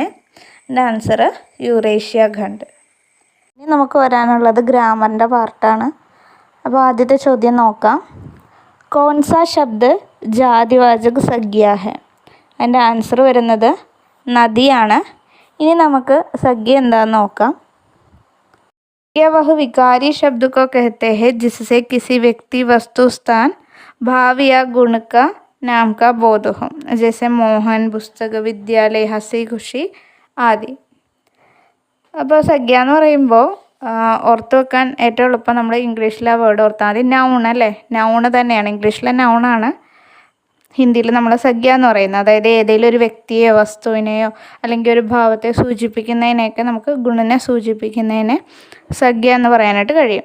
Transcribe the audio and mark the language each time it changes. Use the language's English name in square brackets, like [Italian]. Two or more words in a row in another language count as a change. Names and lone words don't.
[Malayalam] എൻ്റെ ആൻസർ യൂറേഷ്യ ഖണ്ഡ്. ഇനി നമുക്ക് വരാനുള്ളത് ഗ്രാമറിൻ്റെ പാർട്ടാണ്. അപ്പോൾ ആദ്യത്തെ ചോദ്യം നോക്കാം. [Hindi] कौन सा शब्द जातिवाचक संज्ञा है? [Malayalam] അതിൻ്റെ ആൻസർ വരുന്നത് നദിയാണ്. ഇനി നമുക്ക് സംജ്ഞ എന്താണെന്ന് നോക്കാം. [Hindi] क्या वह विकारी शब्द को कहते हैं जिससे किसी व्यक्ति, वस्तु, स्थान, भाव या गुण का नाम का बोध हो, जैसे मोहन, पुस्तक, विद्यालय, हंसी खुशी आदि. [Malayalam] അപ്പോൾ സംജ്ഞ എന്ന് പറയുമ്പോൾ ഓർത്ത് വെക്കാൻ ഏറ്റവും എളുപ്പം നമ്മൾ ഇംഗ്ലീഷിലെ വേർഡ് ഓർത്താൽ മതി. നൗൺ അല്ലേ? നൗണ് തന്നെയാണ്, ഇംഗ്ലീഷിലെ നൗണാണ്. ഹിന്ദിയിൽ നമ്മൾ സഖ്യ എന്ന് പറയുന്നത്. അതായത് ഏതെങ്കിലും ഒരു വ്യക്തിയെയോ വസ്തുവിനെയോ അല്ലെങ്കിൽ ഒരു ഭാവത്തെ സൂചിപ്പിക്കുന്നതിനെയൊക്കെ നമുക്ക് ഗുണനെ സൂചിപ്പിക്കുന്നതിനെ സഖ്യ എന്ന് പറയാനായിട്ട് കഴിയും.